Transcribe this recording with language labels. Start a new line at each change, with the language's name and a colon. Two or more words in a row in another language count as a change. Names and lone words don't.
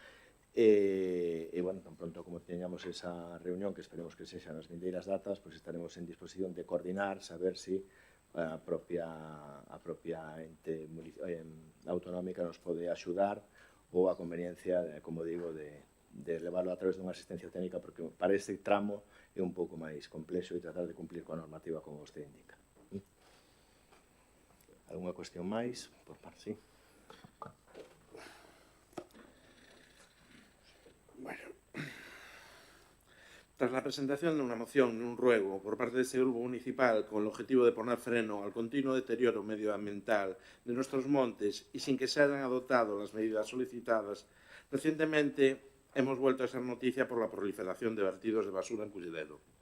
Galician: e, bueno, tan pronto como teñamos esa reunión, que esperemos que sexa nas vindeiras datas, pois estaremos en disposición de coordinar, saber se a propia ente autonómica nos pode axudar ou a conveniencia, como digo, de levarlo a través dunha asistencia técnica, porque para este tramo é un pouco máis complexo e tratar de cumplir coa normativa como vostede indica. Alguna cuestión máis? Por parte, sí.
Spanish: Bueno, Tras la presentación de una moción y un ruego por parte de este grupo municipal con el objetivo de poner freno al continuo deterioro medioambiental de nuestros montes y sin que se hayan adoptado las medidas solicitadas, recientemente hemos vuelto a ser noticia por la proliferación de vertidos de basura en Culleredo.